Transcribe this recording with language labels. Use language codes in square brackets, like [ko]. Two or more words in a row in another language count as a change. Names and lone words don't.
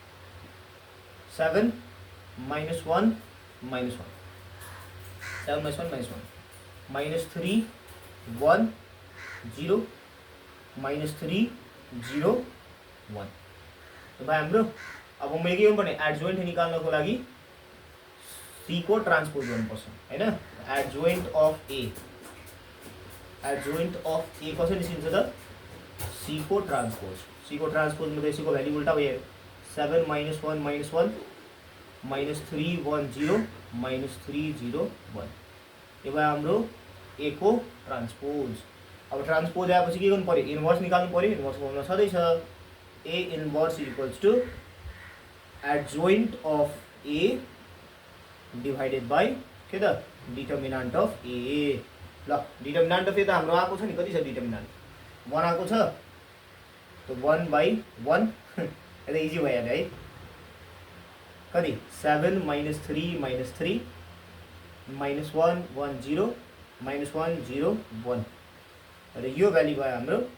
[en] 7 minus 1 minus 1 7 minus 1 minus 1 minus 3 1 0 minus 3 0 1 [ne] तो भाइ हाम्रो अब मैले के गर्नुपर्ने एडजोइन्ट निकाल्नको लागि सी को ट्रान्सपोज गर्नुपर्छ हैन [en] adjoint of A [ne] कसरी निस्किन्छ त सी को ट्रान्सपोज में सी को भ्याल्यु उल्टा भयो [en] 7 minus 1 minus 1 minus 3 1 0 minus 3 0 1 [ne] यो भयो हाम्रो ए को ट्रान्सपोज अब ट्रान्सपोज आएपछि के गर्नु पर्यो इन्भर्स निकाल्नु पर्यो इन्भर्स फर्मुला छँदै छ [en] A inverse equals to adjoint of A divided by [ne] के त [en] determinant of A [ne] ल [en] determinant of A [ne] त हाम्रो आएको छ नि कति छ डिटर्मिनान्ट 1 आएको छ तो [en] 1 by 1 [ne] यता इजी भइहाल्यो है कति [en] 7 minus 3 minus 3 minus 1 1 0 minus 1 0 1 [ne] र यो भ्याल्यु भयो हाम्रो